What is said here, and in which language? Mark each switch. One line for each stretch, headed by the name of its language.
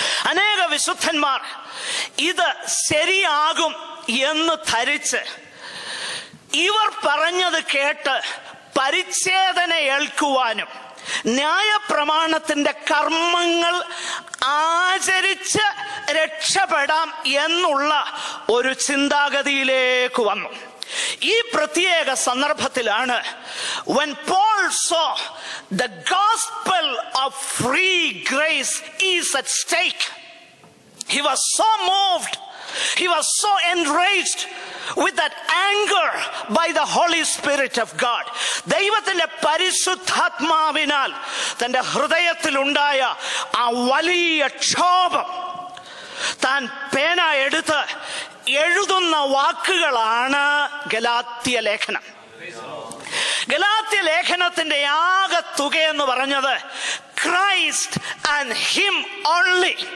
Malayalam: അനേക വിശുദ്ധന്മാർ ഇത് ശരിയാകും എന്ന് ധരിച്ച് ഇവർ പറഞ്ഞത് കേട്ട് പരിച്ഛേദന ഏൽക്കുവാനും ന്യായപ്രമാണത്തിന്റെ കർമ്മങ്ങൾ ആചരിച്ച് രക്ഷപ്പെടാം എന്നുള്ള ഒരു ചിന്താഗതിയിലേക്ക് വന്നു. ഈ പ്രത്യേക സന്ദർഭത്തിലാണ്
English: when Paul saw the gospel of free grace is at stake, he was so moved, he was so enraged with that anger by the Holy Spirit of God.
Malayalam: ദൈവത്തിന്റെ പരിശുദ്ധാത്മാവിനാൽ തന്റെ ഹൃദയത്തിൽ ഉണ്ടായ ആ വലിയ ക്ഷോഭം താൻ പേന എടുത്ത് എഴുതുന്ന വാക്കുകളാണ് ഗലാത്യ ലേഖനം. ഗലാത്യ ലേഖനത്തിന്റെ ആകെ തുക എന്ന് പറഞ്ഞത്
English: Christ and him only.